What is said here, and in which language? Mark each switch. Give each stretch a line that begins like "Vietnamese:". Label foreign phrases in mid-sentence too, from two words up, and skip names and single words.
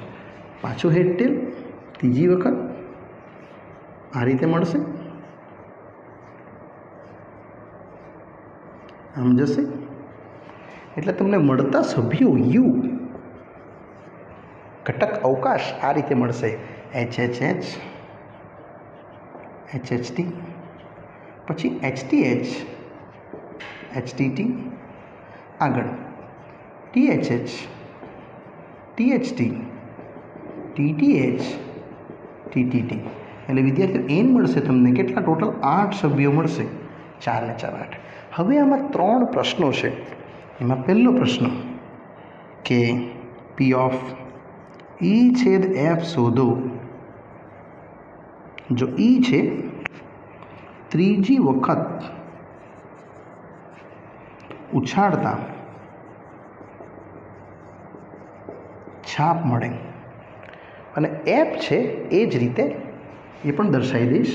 Gujarati: પાછું
English: head tail
Gujarati: ત્રીજી વખત આ રીતે મળશે, આમ જશે. એટલે તમને મળતા સભ્યો યુ ઘટક અવકાશ આ રીતે મળશે.
English: HHH, HHT, પછી HTH, HTT, આગળ THH, THT, TTH, TTT.
Gujarati: એટલે વિદ્યાર્થીઓ એન મળશે તમને કેટલા? ટોટલ 8 સભ્યો મળશે. 4 ને 4 8. હવે આમાં 3 પ્રશ્નો છે. એમાં પહેલો પ્રશ્ન કે
English: P of E/F
Gujarati: શોધો. જો E છે ત્રીજી વખત ઉછાળતા છાપ મળે અને F છે એ જ રીતે એ પણ દર્શાવી દઈશ.